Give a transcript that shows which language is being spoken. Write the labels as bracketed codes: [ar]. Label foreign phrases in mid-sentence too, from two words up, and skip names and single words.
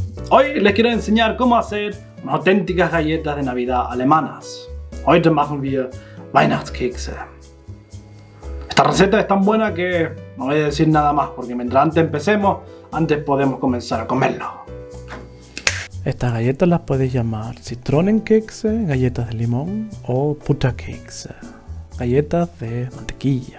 [es] Hoy les quiero enseñar cómo hacer unas auténticas galletas de Navidad alemanas. [de] Heute machen wir Weihnachtskekse. [es] Esta receta es tan buena que no voy a decir nada más porque mientras antes empecemos, antes podemos comenzar a comerlo. Estas galletas las puedes llamar Zitronenkekse, galletas de limón o Butterkekse, galletas de mantequilla.